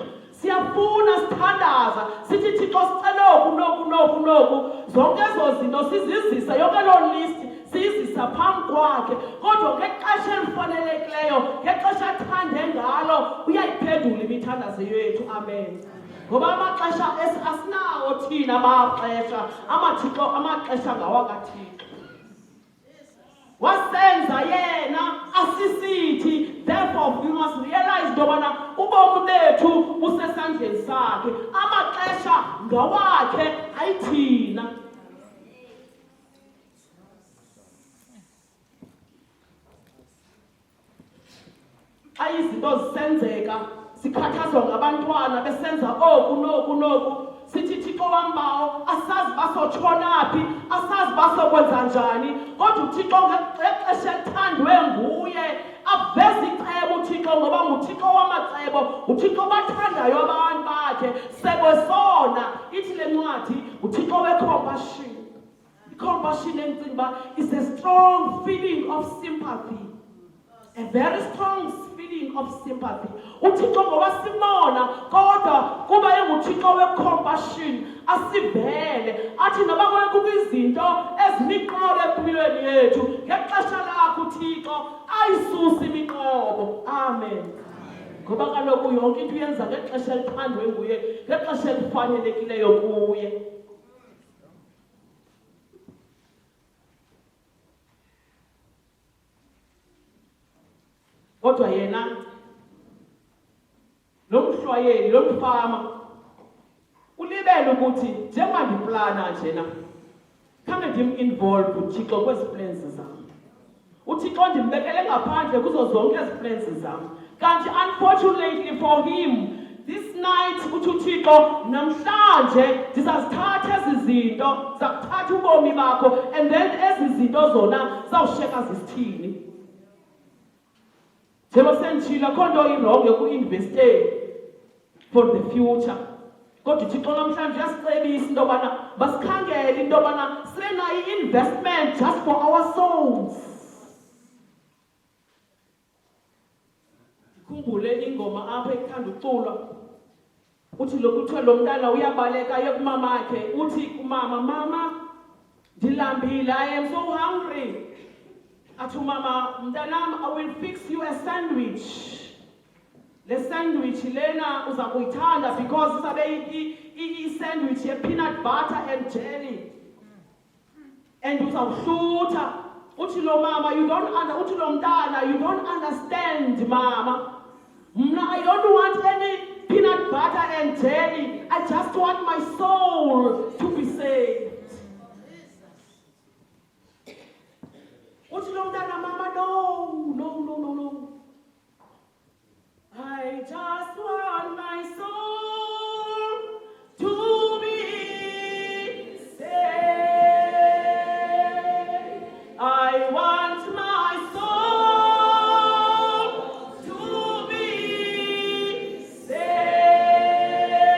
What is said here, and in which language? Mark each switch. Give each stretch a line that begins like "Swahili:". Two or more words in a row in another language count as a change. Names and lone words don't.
Xhosa: Siyafuna sithandaza sithi Thixo sicela noku zonke ezo zinto sizizisa yonke loo list siyizisa phambi kwakhe kodwa ngexesha elifanelekileyo ngexesha athande ngalo uyayiphendula imithandazo yethu. Amen. Ngoba amaxesha asinawo thina amaxesha ngawakaThixo. Wasenza yena asisithi
English: therefore we must realize
Xhosa: dobana ubomi bethu busesandleni sakhe amaxesha ngawakhe ayithina. Izinto zisenzeka sikhathazwa ngabantwana besenza noku sithi Thixo wambawo asazi basotshona phi asazi basokwenza njani kodwa uThixo ngexesha elithandwe nguye aveza icebo uThixo ngoba nguThixo wamacebo uThixo bathandayo abantu bakhe sebesona. Ithi le ncwadi uThixo we-compassion.
English: I-compassion
Xhosa: endicinga uba
English: is a strong feeling of sympathy, a very strong feeling feeling of sympathy.
Xhosa: uThixo ngoba simona kodwa kuba enguThixo we-compassion asivele athi noba kwekho izinto ezimiqobo empilweni yethu ngexesha lakho uThixo ayisuse imiqobo. Amen. Ngoba kaloku yonke into uyenza ngexesha elithandwe nguye, ngexesha elifanelekileyo kuye. Kodwa yena lo mhlwayeli, lo mfama ulibele ukuthi njengoba ndiplana njena khange ndim-involve uThixo kwezi plans zam. uThixo ndimbekele ngaphandle kuzo zonke ezi plans zam. Kanti
English: unfortunately for him, this night
Xhosa: uthi uThixo namhlanje ndizazithatha ezi zinto zakuthatha ubomi bakho,
English: and then
Xhosa: ezi zinto zona zawushiyeka zisithini. Njengoba senditshilo akho nto irongo yoku-investe
English: for the future.
Xhosa: Kodwa uThixo namhlanje uyasicebisa into yobana masikhangele into yobana sibe nayo i-investment
English: just for our souls.
Xhosa: Ndikhumbule ingoma apha ekuthanda uculwa uthi lokhu kuthiwe lo mntana uyabaleka aye kumamakhe uthi kumama, mama ndilambile,
English: I am so hungry.
Xhosa: Athi umama, mntanam,
English: I will fix you a sandwich.
Xhosa: Le sandwich lena uza kuyithanda because isabe i-sandwich ye-
English: peanut butter and jelly.
Xhosa: And uzawuhlutha. Uthi lo mama, uthi lo mntana,
English: you don't understand, mama. I don't want any peanut butter and jelly. I just want my soul to be saved.
Xhosa: Uthi lo mntana, mama,
English: no. I just want my soul to be saved. I want my soul to be saved.